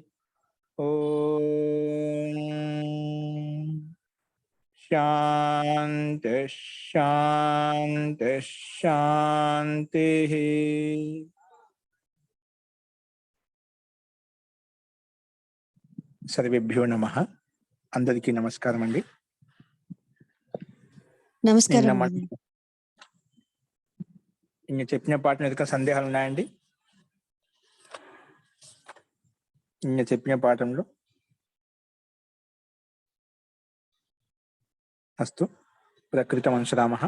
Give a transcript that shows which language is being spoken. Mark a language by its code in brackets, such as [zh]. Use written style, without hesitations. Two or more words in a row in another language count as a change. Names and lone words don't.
[sa] ओम शांति शांति शांति। सर्वेभ्यो नमः। [te] అందరికీ నమస్కారం అండీ। నమస్కారం నేను చెప్పిన పాఠం ఏదైనా సందేహాలు ఉన్నాయండి? నేను చెప్పిన పాఠంలో అస్తు ప్రకృతం అంశరామః.